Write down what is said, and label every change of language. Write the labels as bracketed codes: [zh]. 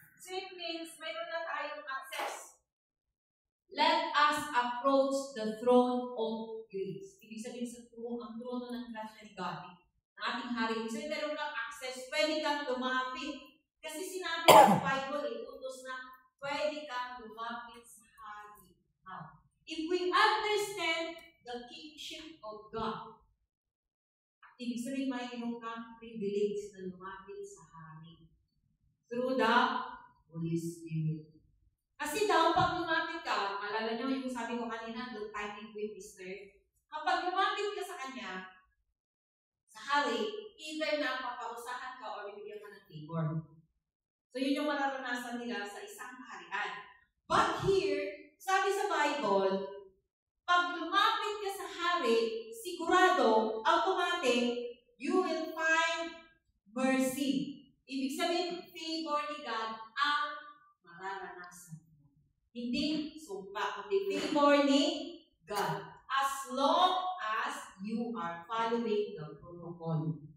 [en] So it means [tl] mayroon na tayong [en] access. Let us approach the throne of grace. [tl] Ibig sabihin sa ang trono ng grace ng God, ng ating hari. So meron kang access, pwede kang lumapit. Kasi sinabi sa Bible, utos na pwede kang lumapit sa hari. [en] Now, if we understand the kingship of God, [tl] ibig sabihin mayroon kang privilege na lumapit sa hari [en] through the Holy Spirit. [tl] Kasi daw, pag lumapit ka, alala nyo yung sabi ko kanina, [en] don't timing with Easter. [tl] Kapag lumapit ka sa kanya, sa hari, either na paparusahan ka o bibigyan ka ng favor. So yun yung mararanasan nila sa isang kaharian. But here, sabi sa Bible, pag lumapit ka sa hari, sigurado, automatic, [en] you will find mercy. [tl] Ibig sabihin, favor ni God ang mararanasan. Hindi sumpa, kundi favor ni God. [en] As long as you are following the protocol.